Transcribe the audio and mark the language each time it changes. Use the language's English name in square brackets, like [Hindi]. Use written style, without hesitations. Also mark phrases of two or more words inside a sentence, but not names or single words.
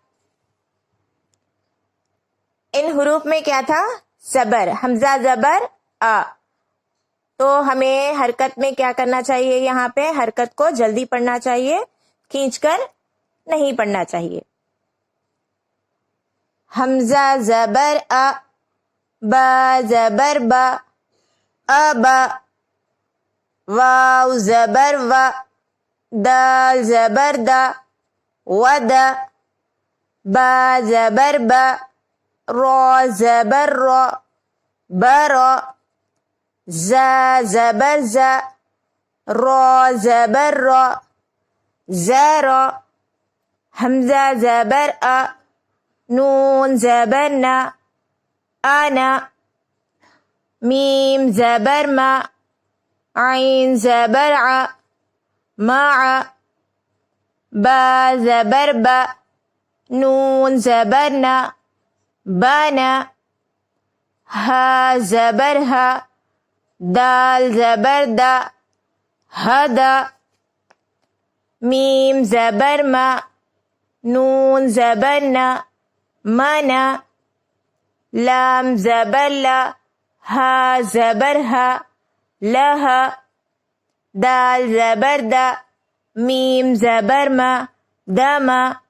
[Urdu] ان حروف میں کیا تھا؟ زبر، حمزہ زبر ا۔ تو ہمیں حرکت میں کیا کرنا چاہیے؟ یہاں پہ حرکت کو جلدی پڑھنا چاہیے، کھینچ کر نہیں پڑھنا چاہیے۔ حمزہ زبر ا، با زبر با، ابا، واو زبر وا، دال زبر دا، ودا، با زبر با، را زبر را، برا، زا زبر زا، را زبر را، زرا، حمزہ زبر ا، نون زبر نا، انا، میم زبر ما، عین زبر ع، مع، با زبر با، نون زبر نا، بنا، ہا زبر ہا، دال زبر دا، ہدا، میم زبر ما، نون زبر نا، منا، لام زبر لا، ہا زبر ہا، لہا، دال زبر دا، میم زبر ما، دما،